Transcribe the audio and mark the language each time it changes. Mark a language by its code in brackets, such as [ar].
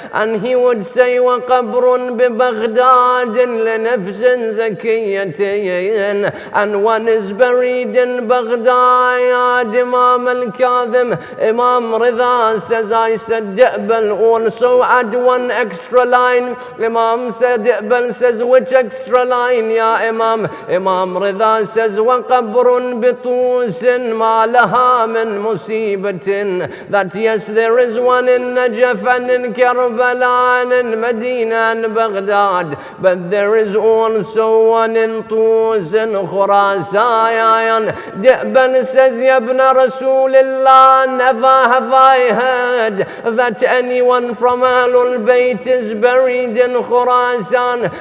[en] And he would say, [ar] وقبر ببغداد لنفس زكية. [en] And one is buried in Baghdad, Imam al-Kadhim. Imam Rida says, I said, Di'bal, also add one extra line. Imam said, Di'bal says, which extra line? Ya Imam? Imam Rida says, [ar] وَقَبْرٌ بِطُوسٍ مَا لَهَا مِن مُصِيبَةٍ. [en] That yes, there is one in Najaf and in Karbala and in Medina and Baghdad, but there is also one in Tus and Khurasan. Di'bal says, Ya ibn Rasulullah, never have I heard that anyone from Ahlul Bayt is buried in Khurasan.